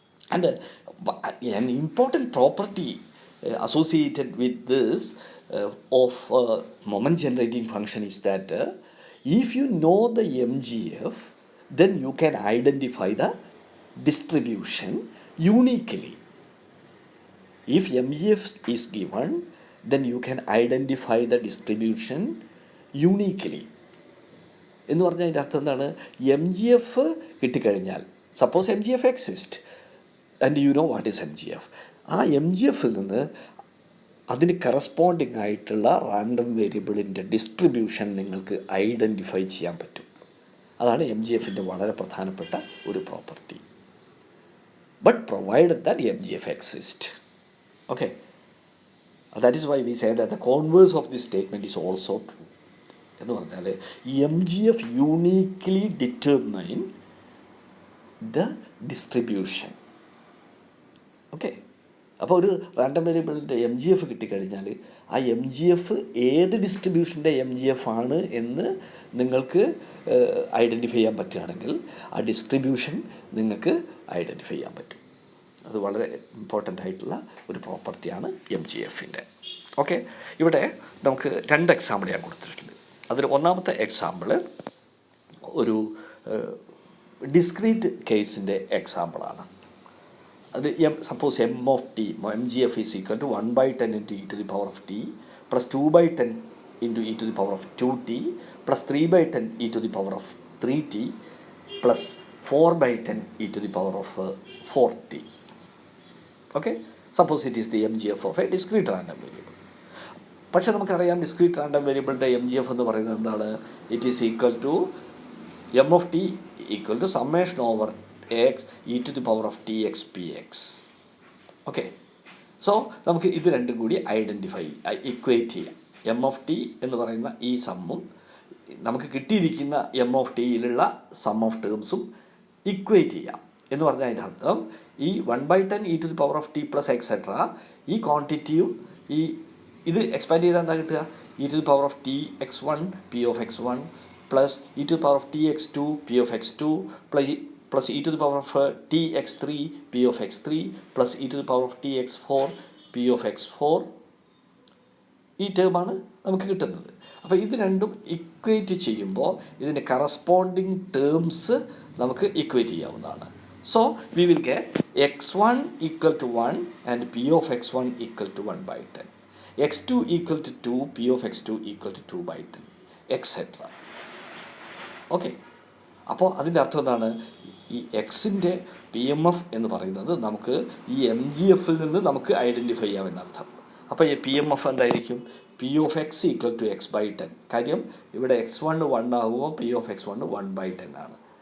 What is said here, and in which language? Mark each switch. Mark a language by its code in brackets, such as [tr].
[en] And an important property associated with this of moment generating function is that if you know the mgf, then you can identify the distribution uniquely. If mgf is given, then you can identify the distribution uniquely. [ml] എന്ന് പറഞ്ഞാൽ അതിൻ്റെ അർത്ഥം എന്താണ്? M G F കിട്ടിക്കഴിഞ്ഞാൽ, suppose M G F exist and you know what is M G F, ആ M G എഫിൽ നിന്ന് അതിന് കറസ്പോണ്ടിങ് ആയിട്ടുള്ള റാൻഡം വേരിയബിളിൻ്റെ ഡിസ്ട്രിബ്യൂഷൻ നിങ്ങൾക്ക് ഐഡൻറ്റിഫൈ ചെയ്യാൻ പറ്റും. അതാണ് എം ജി എഫിൻ്റെ വളരെ പ്രധാനപ്പെട്ട ഒരു property. But provided that M G F exist. [en] Okay, that is why we say that the converse of this statement is also true. [ml] എന്ന് പറഞ്ഞാൽ M G F uniquely determine the distribution. Okay, അപ്പോൾ ഒരു random വേരിയബിളിൻ്റെ M G F കിട്ടിക്കഴിഞ്ഞാൽ ആ M G F ഏത് ഡിസ്ട്രിബ്യൂഷൻ്റെ M G F ആണ് എന്ന് നിങ്ങൾക്ക് ഐഡൻറ്റിഫൈ ചെയ്യാൻ പറ്റുകയാണെങ്കിൽ ആ ഡിസ്ട്രിബ്യൂഷൻ നിങ്ങൾക്ക് ഐഡൻറ്റിഫൈ ചെയ്യാൻ പറ്റും. അത് വളരെ ഇമ്പോർട്ടൻ്റ് ആയിട്ടുള്ള ഒരു പ്രോപ്പർട്ടിയാണ് എം ജി എഫിൻ്റെ. ഓക്കെ, ഇവിടെ നമുക്ക് രണ്ട് എക്സാമ്പിൾ ഞാൻ കൊടുത്തിട്ടുണ്ട്. അതിൽ ഒന്നാമത്തെ എക്സാമ്പിൾ ഒരു ഡിസ്ക്രീറ്റ് കേസിൻ്റെ എക്സാമ്പിളാണ്. അത് suppose M of T, M G F is equal to 1/10 into E two the power of T plus 2/10 into E two the power of 2t plus 3/10 E two the power of 3t plus 4/10 E two the power of 4t. [en] Okay, suppose it is the mgf of a discrete random variable. [ml] പക്ഷേ നമുക്കറിയാം discrete random വേരിയബിളിൻ്റെ M G F എന്ന് പറയുന്നത് എന്താണ്? It is equal to M of T equal to summation over X E two the power of T X P X. Okay, so നമുക്ക് ഇത് രണ്ടും കൂടി equate ചെയ്യാം. എം ഓഫ് ടി എന്ന് പറയുന്ന ഈ സമ്മും നമുക്ക് കിട്ടിയിരിക്കുന്ന M of ടിയിലുള്ള some of ടേംസും equate ചെയ്യാം. എന്ന് പറഞ്ഞാൽ അതിൻ്റെ അർത്ഥം ഈ 1/10 E two the power of T plus etcetera, ഈ ക്വാണ്ടിറ്റിയും ഈ ഇത് എക്സ്പാൻഡ് ചെയ്താൽ എന്താ കിട്ടുക? E two the power of T X 1 P of X 1 plus E two the power of T X 2 P of X 2 plus E two the power of T X 3 P of X 3 plus E two the power of T X 4 P of X 4. ഈ ടേമാണ് നമുക്ക് കിട്ടുന്നത്. അപ്പോൾ ഇത് രണ്ടും equate ചെയ്യുമ്പോൾ ഇതിൻ്റെ corresponding terms നമുക്ക് equate ചെയ്യാവുന്നതാണ്. [en] So we will get x1 equal to 1 and p of x1 equal to 1 by 10. x2 equal to 2, p of x2 equal to 2 by 10, etc. [ml] Okay, അപ്പോൾ അതിൻ്റെ അർത്ഥം എന്താണ്? ഈ എക്സിൻ്റെ പി എം എഫ് എന്ന് പറയുന്നത് നമുക്ക് ഈ എം ജി എഫിൽ നിന്ന് നമുക്ക് ഐഡൻറ്റിഫൈ ചെയ്യാമെന്നർത്ഥം. അപ്പോൾ ഈ പി എം എഫ് എന്തായിരിക്കും? P of X equal to X by 10. കാര്യം ഇവിടെ x1 1 ആകുമ്പോൾ പി ഓഫ് x1 1 by 10 ആണ്.